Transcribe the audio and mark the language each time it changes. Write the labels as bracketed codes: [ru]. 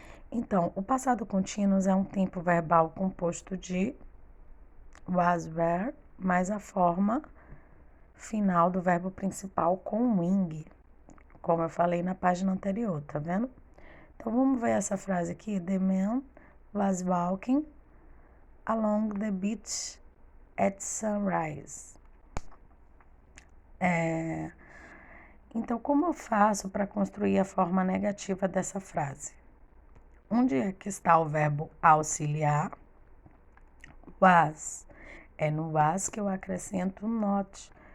[pt] Então, o passado contínuo é um tempo verbal composto de was, were, mais a forma final do verbo principal com wing, como eu falei na página anterior, tá vendo? Então, vamos ver essa frase aqui. [en] The man was walking along the beach at sunrise. [pt] Então, como eu faço para construir a forma negativa dessa frase? Onde é que está o verbo auxiliar? [en] Was. [pt] É no was que eu acrescento not.